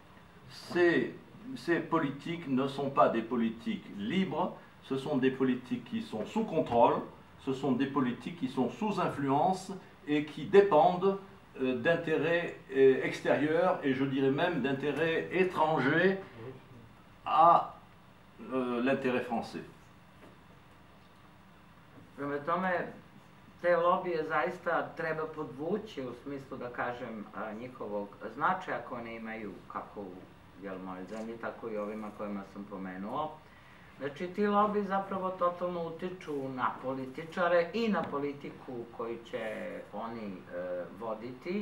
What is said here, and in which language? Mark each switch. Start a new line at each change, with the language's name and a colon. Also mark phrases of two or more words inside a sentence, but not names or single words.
French: Ces politiques ne sont pas des politiques libres, ce sont des politiques qui sont sous contrôle, ce sont des politiques qui sont sous influence et qui dépendent d'intérêts extérieurs et je dirais même d'intérêts étrangers à l'intérêt français.
Serbian: Prema tome, te lobije zaista treba podvući u smislu, da kažem, njihovog značaja koje ne imaju kako u mojoj zemlji, tako i ovima kojima sam pomenuo. Znači, ti lobby zapravo totalno utiču na političare i na politiku koju će oni voditi